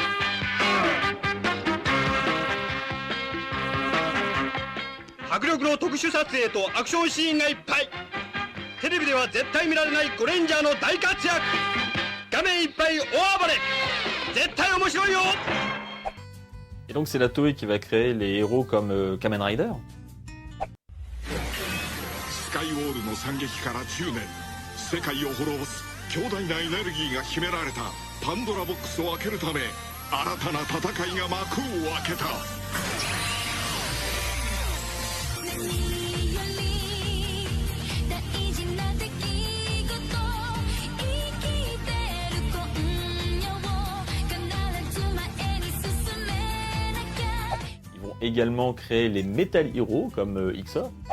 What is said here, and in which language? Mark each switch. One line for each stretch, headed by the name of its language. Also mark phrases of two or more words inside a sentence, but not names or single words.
Japanese: 迫力の特殊撮影とアクションシーンがいっぱいテレビでは絶対見られないゴレンジャーの大活躍画面いっぱい大暴れ絶対面白いよ
French: Et donc c'est la Toei qui va créer les héros comme Kamen Rider.
Japanese: スカイウォールの惨劇から10年世界を滅ぼす強大なエネルギーが秘められたパンドラボックスを開けるため新たな戦いが幕を開けた何より大事な出来事生きてる今夜を必ず前に進めなきゃ
French: Ils vont également créer les Metal Heroes comme XOR.